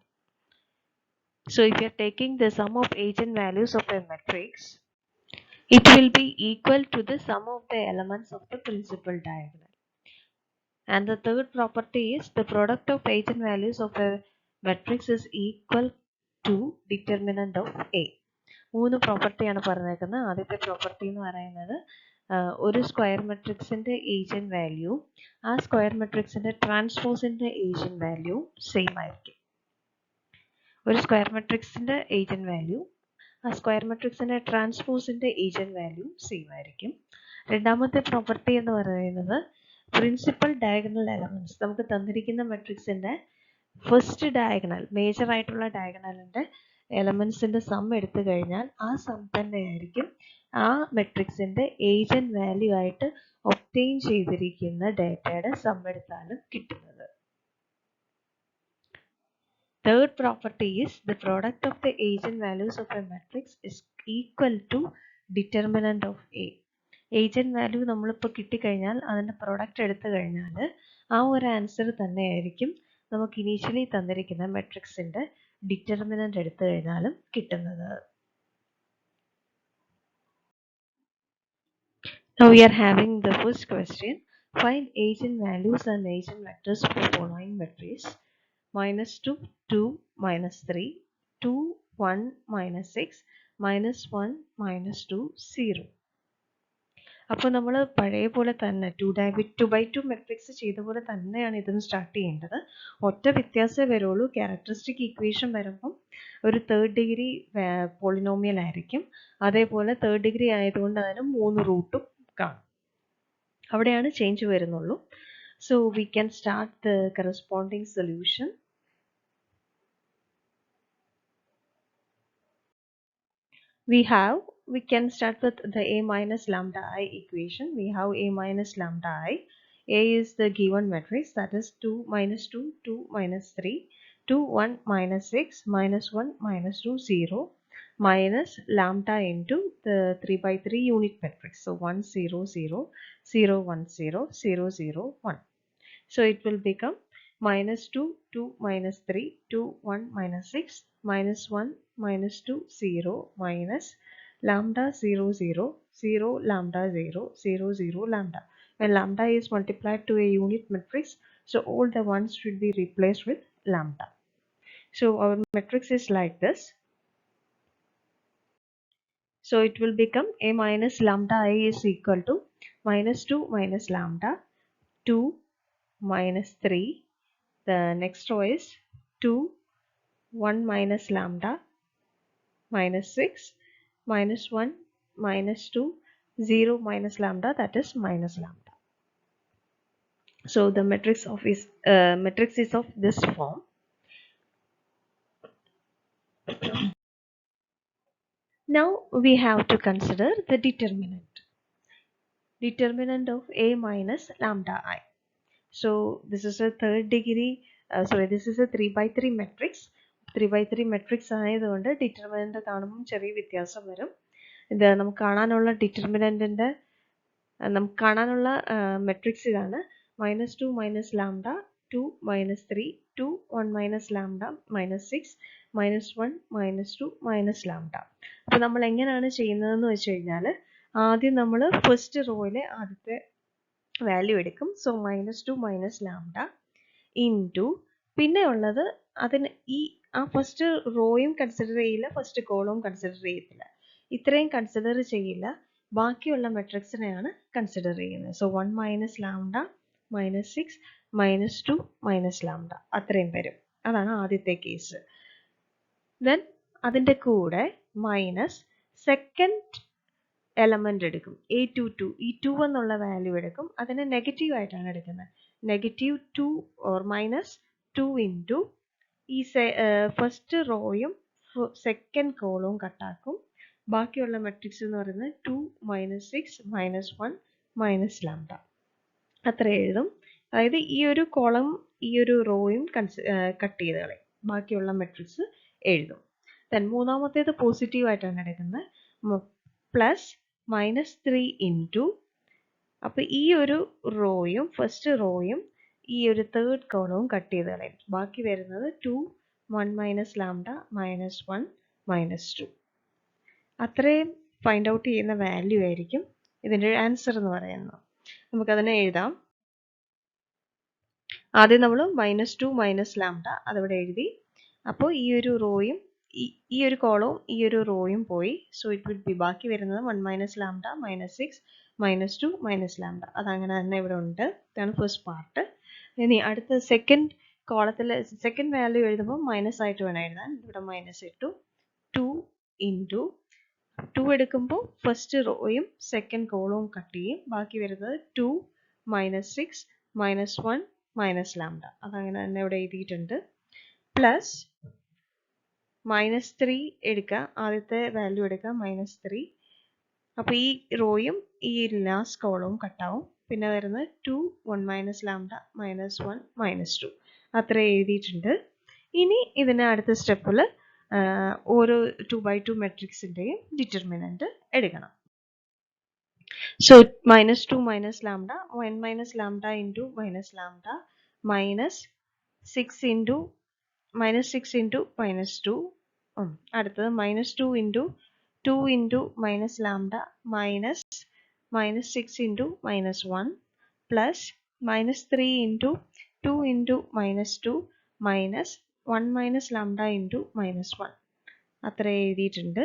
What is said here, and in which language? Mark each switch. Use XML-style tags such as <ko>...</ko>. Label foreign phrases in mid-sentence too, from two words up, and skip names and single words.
<en>So if you are taking the sum of eigenvalues of a matrix, it will be equal to the sum of the elements of the principal diagonal. And the third property is the product of eigenvalues of a matrix is equal to determinant of A.</en> <ml>മൂന്ന് പ്രോപ്പർട്ടിയാണ് പറഞ്ഞേക്കുന്നത്. ആദ്യത്തെ പ്രോപ്പർട്ടി എന്ന് പറയുന്നത് ഒരു സ്ക്വയർ മെട്രിക്സിന്റെ</ml> <en>eigen value</en> <ml>ആ സ്ക്വയർ മെട്രിക്സിന്റെ ട്രാൻസ്പോസിന്റെ</ml> <en>eigen value same</en> <ml>ആയിരിക്കും. ഒരു സ്ക്വയർ മെട്രിക്സിന്റെ</ml> <en>eigen value</en> <ml>ആ സ്ക്വയർ മെട്രിക്സിന്റെ ട്രാൻസ്പോസിന്റെ</ml> <en>eigen value same</en> <ml>ആയിരിക്കും. രണ്ടാമത്തെ പ്രോപ്പർട്ടി എന്ന് പറയുന്നത്</ml> <en>principal diagonal elements</en> <ml>നമുക്ക് തന്നിരിക്കുന്ന മെട്രിക്സിന്റെ</ml> <en>first diagonal major</en> <ml>ആയിട്ടുള്ള ഡയഗണലിന്റെ എലമെന്റ്സിന്റെ സം എടുത്തു കഴിഞ്ഞാൽ ആ സം തന്നെയായിരിക്കും ആ മെട്രിക്സിന്റെ</ml> <en>eigen value</en> <ml>ആയിട്ട് ഒബ്റ്റെയിൻ ചെയ്തിരിക്കുന്ന ഡേറ്റയുടെ സം എടുത്താലും കിട്ടുന്നത്.</ml> <en>Third property is the product of the eigenvalues of a matrix is equal to determinant of A. eigen value</en> <ml>നമ്മളിപ്പോൾ കിട്ടിക്കഴിഞ്ഞാൽ അതിൻ്റെ പ്രൊഡക്റ്റ് എടുത്തു കഴിഞ്ഞാൽ ആ ഒരു ആൻസർ തന്നെയായിരിക്കും നമുക്ക് ഇനീഷ്യലി തന്നിരിക്കുന്ന മെട്രിക്സിൻ്റെ ഡിറ്റർമിനൻ്റ് എടുത്തു കഴിഞ്ഞാലും കിട്ടുന്നത്.</ml> <en>Now we are having the first question. Find eigenvalues and eigenvectors for following matrix -2, 2, -3, 2, 1, -6, -1, -2, 0.</en> <ml>അപ്പോൾ നമ്മൾ പഴയ പോലെ തന്നെ</ml> <en>2 by 2</en> <ml>മെട്രിക്സ് ചെയ്ത പോലെ തന്നെയാണ് ഇതിന് സ്റ്റാർട്ട് ചെയ്യേണ്ടത്. ഒറ്റ വ്യത്യാസമേ വരുള്ളൂ.</ml> <en>characteristic equation</en> <ml>വരുമ്പം ഒരു</ml> <en>third degree polynomial</en> <ml>ആയിരിക്കും. അതേപോലെ</ml> <en>third degree</en> <ml>ആയതുകൊണ്ട് അതിന് 3 റൂട്ടും കാണും. അവിടെയാണ് ചേഞ്ച് വരുന്നുള്ളൂ.</ml> <en>So we can start the corresponding solution. We can start with the a minus lambda I equation. We have a minus lambda I. A is the given matrix, that is 2 minus 2, 2 minus 3, 2, 1 minus 6, minus 1 minus 2, 0, minus lambda into the 3 by 3 unit matrix. So 1, 0, 0, 0, 1, 0, 0, 0, 1. So it will become minus 2, 2 minus 3, 2, 1 minus 6, minus 1 minus 2, 0, minus lambda 0, 0, 0, lambda 0, 0, 0, lambda. When lambda is multiplied to a unit matrix, so all the ones should be replaced with lambda. So our matrix is like this. So it will become a minus lambda I is equal to minus 2 minus lambda, 2 minus 3. The next row is 2, 1 minus lambda, minus 6, minus 1, minus 2, 0 minus lambda, that is minus lambda. So the matrix is of this form. Now we have to consider the determinant of a minus lambda I. So this is a this is a 3 by 3 matrix. 3 by 3 matrix</en> <ml>ആയതുകൊണ്ട് ഡിറ്റർമിനന്റ് കാണുമ്പോൾ ചെറിയ വ്യത്യാസം വരും. ഇത് നമുക്ക് കാണാനുള്ള മെട്രിക്സ് ഇതാണ്.</ml> <en>minus 2 minus lambda, 2 minus 3, 2, 1 minus lambda, minus 6, minus 1, minus 2, minus lambda.</en> <ml>അപ്പോൾ നമ്മൾ എങ്ങനെയാണ് ചെയ്യുന്നതെന്ന് വെച്ച് കഴിഞ്ഞാൽ ആദ്യം നമ്മൾ ഫസ്റ്റ് റോയിലെ ആദ്യത്തെ വാല്യൂ എടുക്കും. സോ</ml> <en>minus 2 minus lambda</en> <ml>ഇൻറ്റു പിന്നെ ഉള്ളത് അതിന് ആ ഫസ്റ്റ് റോയും കൺസിഡർ ചെയ്യില്ല, ഫസ്റ്റ് കോളവും കൺസിഡർ ചെയ്യത്തില്ല. ഇത്രയും കൺസിഡർ ചെയ്യില്ല, ബാക്കിയുള്ള മെട്രിക്സിനെയാണ് കൺസിഡർ ചെയ്യുന്നത്.</ml> <en>സോ 1 minus lambda, minus 6, minus 2, minus lambda അത്രയും വരും.</en> <ml>അതാണ് ആദ്യത്തെ കേസ്. ദെൻ അതിൻ്റെ കൂടെ</ml> <en>minus second element</en> <ml>എടുക്കും, a22. ഈ 2 എന്നുള്ള വാല്യൂ എടുക്കും, അതിനെ നെഗറ്റീവ് ആയിട്ടാണ് എടുക്കുന്നത്.</ml> <en>negative 2 or minus 2</en> <ml>ഇൻറ്റു ഈ ഫസ്റ്റ് റോയും സെക്കൻഡ് കോളവും കട്ടാക്കും. ബാക്കിയുള്ള മെട്രിക്സ് എന്ന് പറയുന്നത് 2,</ml> <en>minus 6, minus 1, minus lambda അത്ര എഴുതും.</en> <ml>അതായത് ഈ ഒരു കോളം ഈ ഒരു റോയും കട്ട് ചെയ്ത് കളയും, ബാക്കിയുള്ള മെട്രിക്സ് എഴുതും. ദെൻ മൂന്നാമത്തേത് പോസിറ്റീവ് ആയിട്ടാണ് എടുക്കുന്നത്,</ml> <en>plus minus 3</en> <ml>ഇൻറ്റു അപ്പോൾ ഈ ഒരു റോയും ഫസ്റ്റ് റോയും ഈ ഒരു തേർഡ് കോളവും കട്ട് ചെയ്ത് കളയും.</ml> <en>ബാക്കി വരുന്നത് 2, 1 minus lambda, minus 1, minus 2.</en> <ml>അത്രയും</ml> <en>find out</en> <ml>ചെയ്യുന്ന വാല്യൂ ആയിരിക്കും ഇതിൻ്റെ ആൻസർ എന്ന് പറയുന്നത്. നമുക്കതിനെ എഴുതാം. ആദ്യം നമ്മൾ</ml> <en>minus 2 minus lambda</en> <ml>അതവിടെ എഴുതി. അപ്പോൾ ഈ ഒരു റോയും ഈ ഒരു കോളവും ഈ ഒരു റോയും പോയി.</ml> <en>so it will be</en> <ml>ബാക്കി വരുന്നത്</ml> <en>1 minus lambda, minus 6, minus 2, minus lambda.</en> <ml>അതങ്ങനെ തന്നെ ഇവിടെ ഉണ്ട്. ഇതാണ് ഫസ്റ്റ് പാർട്ട്. ഇനി അടുത്ത സെക്കൻഡ് കോളത്തിൽ സെക്കൻഡ് വാല്യൂ എഴുതുമ്പോൾ മൈനസ് ആയിട്ട് വേണം എഴുതാൻ. ഇവിടെ മൈനസ് ഇട്ടു. 2 ഇൻറ്റു 2 എടുക്കുമ്പോൾ ഫസ്റ്റ് റോയും സെക്കൻഡ് കോളവും കട്ട് ചെയ്യും. ബാക്കി വരുന്നത് 2,</ml> <en>minus 6, minus 1, minus lambda.</en> <ml>അതങ്ങനെ തന്നെ ഇവിടെ എഴുതിയിട്ടുണ്ട്.</ml> <en>plus minus 3</en> <ml>എടുക്കുക, ആദ്യത്തെ വാല്യൂ എടുക്കുക</ml> <en>minus 3.</en> <ml>അപ്പോൾ ഈ റോയും ഈ ലാസ്റ്റ് കോളവും കട്ടാവും. പിന്നെ വരുന്നത് 2,</ml> <en>1 minus lambda, minus 1, minus 2</en> <ml>അത്ര എഴുതിയിട്ടുണ്ട്. ഇനി ഇതിന് അടുത്ത സ്റ്റെപ്പിൽ ഓരോ</ml> <en>2 by 2</en> <ml>മെട്രിക്സിൻ്റെയും ഡിറ്റർമിനന്റ് എടുക്കണം.</ml> <en>സോ minus 2 minus lambda, 1 minus lambda into minus lambda, minus 6 into minus 6 into minus 2. അടുത്തത് minus 2 into 2 into minus lambda, minus 6 into minus 1, plus minus 3 into 2 into minus 2, minus 1 minus lambda into minus 1</en> <ml>അത്ര എഴുതിയിട്ടുണ്ട്.</ml>